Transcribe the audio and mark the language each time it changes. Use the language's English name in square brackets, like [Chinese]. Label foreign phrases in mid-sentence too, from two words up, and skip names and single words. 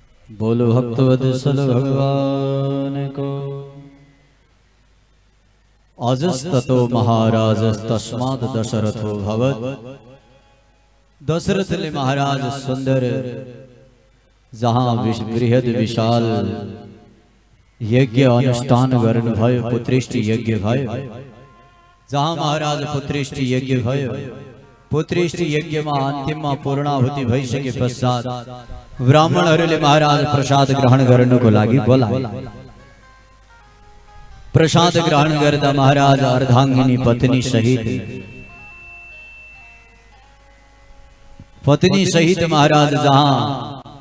[Hindi] बोलो भक्तवत्सल भगवान को। [Sanskrit] अजस्ततो महाराजस्तस्मात् दशरथो भवत्। [Nepali] दशरथ ले महाराज सुंदर जहाँ बृहद विशाल यज्ञ अनुष्ठान गर्न भयो, पुत्रेष्टि यज्ञ भयो। जहाँ महाराज पुत्रेष्टि यज्ञ भयो, [Hindi] पुत्रेष्टि यज्ञ में अंतिम में [Nepali] पूर्णाहुति भइसके पश्चात ब्राह्मणहरूले महाराज प्रसाद ग्रहण गर्नको लागि बोलाए। प्रसाद ग्रहण गर्दा महाराज अर्धांगिनी पत्नी सहित महाराज जहाँ